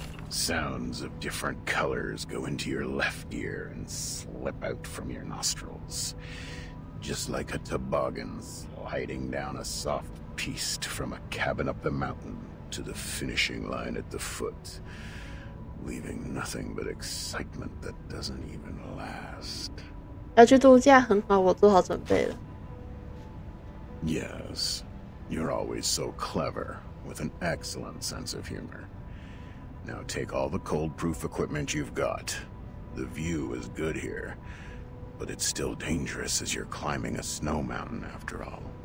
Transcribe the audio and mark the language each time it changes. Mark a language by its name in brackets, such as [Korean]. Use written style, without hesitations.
[English] Sounds of different colors go into your left ear and slip out from your nostrils, just like a toboggan sliding down a soft piste from a cabin up the mountain to the finishing line at the foot, leaving nothing but excitement that doesn't even last. [Chinese] 要去度假很好，我做好准备了。 [English] Yes, you're always so clever, with an excellent sense of humor. Now take all the cold-proof equipment you've got. The view is good here, but it's still dangerous as you're climbing a snow mountain after all.